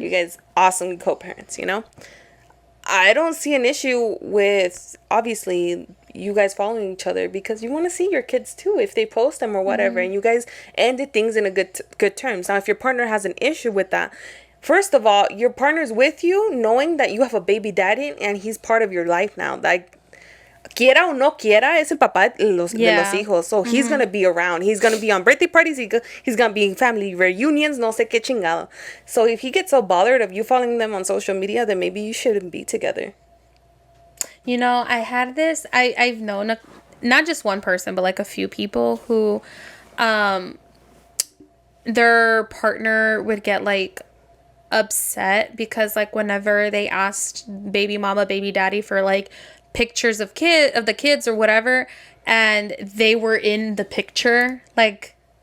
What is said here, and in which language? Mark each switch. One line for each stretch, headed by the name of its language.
English: You guys awesome co-parents, you know? I don't see an issue with, obviously, you guys following each other because you want to see your kids too if they post them or whatever, and you guys ended things in a good terms. Now, if your partner has an issue with that, first of all, your partner's with you knowing that you have a baby daddy and he's part of your life now. Like,
Spanish: quiera o no quiera, es el papá de los hijos.
English: So he's going to be around. He's going to be on birthday parties. He's going to be in family reunions.
Spanish: No sé qué chingado.
English: So if he gets so bothered of you following them on social media, then maybe you shouldn't be together. You know, I had this, I've known not just one person, but like a few people who, their partner would get like upset because like whenever they asked baby mama, baby daddy for like pictures of the kids or whatever, and they were in the picture, like